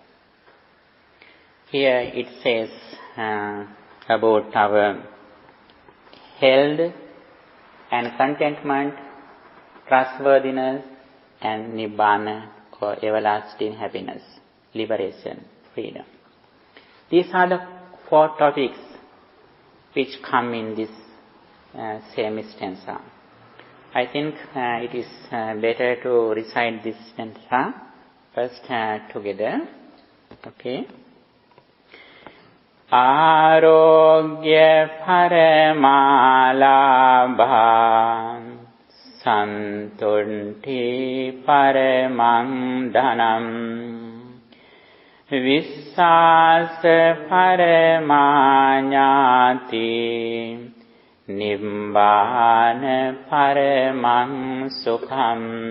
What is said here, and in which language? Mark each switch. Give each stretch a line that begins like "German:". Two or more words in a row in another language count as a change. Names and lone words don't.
English: Here it says about our health and contentment, trustworthiness and nibbana or everlasting happiness, liberation, freedom. These are the four topics which come in this same stanza. I think it is better to recite this stanza first together.
Pali: Okay. Arogya paramalabha santunti paramang dhanam vissasa paramanyati Nibbana paramang sukham